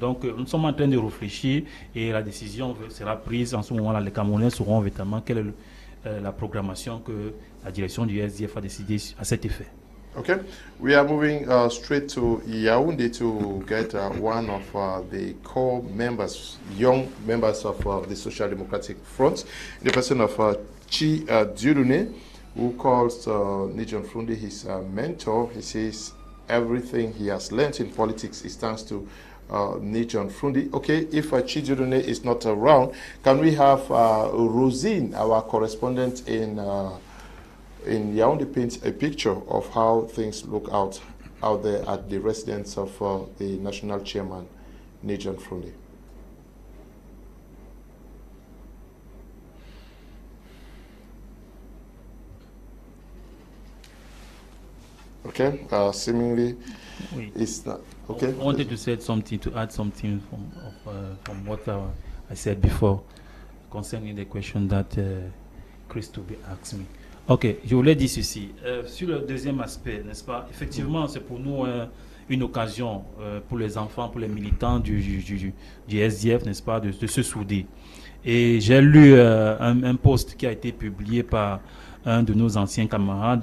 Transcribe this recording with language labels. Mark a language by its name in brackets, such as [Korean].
[French] Donc, nous sommes en train de réfléchir et la décision sera prise en ce moment-là. Les Camerounais sauront évidemment quelle est la programmation que la direction du SDF a décidé à cet effet. [English] Okay, we are moving straight to Yaoundé to get one of the core members, young members of the Social Democratic Front, the person of Chi Dieudonné, who calls Nijon Frundi his mentor. He says everything he has learned in politics is thanks to Nijon Frundi. Okay, if Chi Dieudonné is not around, can we have Rosine, our correspondent in Yaoundé, paints a picture of how things look out there at the residence of the national chairman, Nijon Frundi. Okay, seemingly it's not okay. I wanted to say something, to add something from what I said before concerning the question that Christophe asked me. [French] Ok, je voulais dire ceci. Sur le deuxième aspect, n'est-ce pas? Effectivement, c'est pour nous une occasion pour les enfants, pour les militants du SDF, n'est-ce pas, de se souder. Et j'ai lu un post qui a été publié par un de nos anciens camarades.